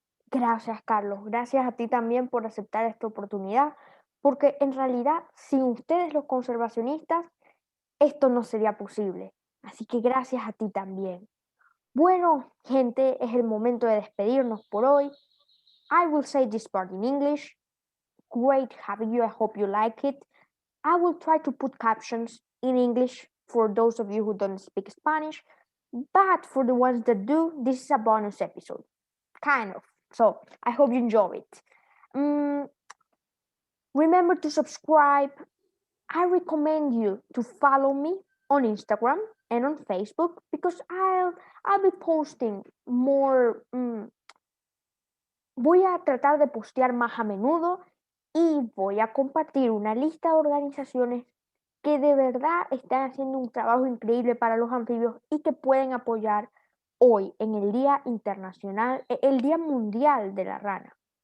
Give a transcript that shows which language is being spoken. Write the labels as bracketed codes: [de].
[es] Gracias, Carlos. Gracias a ti también por aceptar esta oportunidad, porque en realidad, sin ustedes los conservacionistas, esto no sería posible. Así que gracias a ti también. Bueno, gente, es el momento de despedirnos por hoy. [en] I will say this part in English. Great having you. I hope you like it. I will try to put captions in English for those of you who don't speak Spanish, but for the ones that do, this is a bonus episode. Kind of. So I hope you enjoy it. Remember to subscribe. I recommend you to follow me on Instagram and on Facebook because I'll be posting more. [es] Voy a tratar de postear más a menudo y voy a compartir una lista de organizaciones que de verdad están haciendo un trabajo increíble para los anfibios y que pueden apoyar hoy en el Día Internacional, el Día Mundial de la Rana.